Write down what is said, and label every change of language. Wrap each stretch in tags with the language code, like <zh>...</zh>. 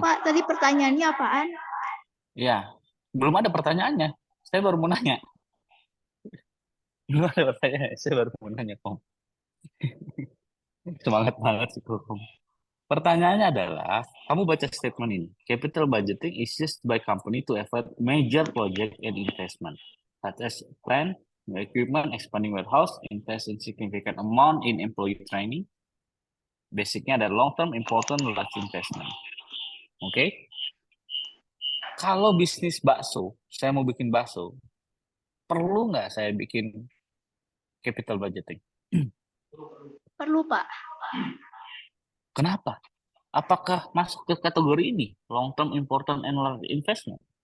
<id>Pak. Tadi pertanyaannya apaan? Ya, belum ada pertanyaannya. Saya baru mau nanya. Belum ada pertanyaan. Saya baru mau nanya, Om. Semangat banget sih, Om. Pertanyaannya adalah, kamu baca statement ini.</id> <en>Capital budgeting is used by company to effort major project and investment, such as plan, new equipment, expanding warehouse, invest in significant amount in employee training.</en> <id>Basicnya ada</id> <en>long term, important, large investment.</en> <id>Oke? Kalau bisnis bakso, saya mau bikin bakso, perlu nggak saya bikin capital budgeting? Perlu, Pak. Kenapa? Apakah masuk ke kategori ini?</id> <en>Long term, important, and large investment?</en>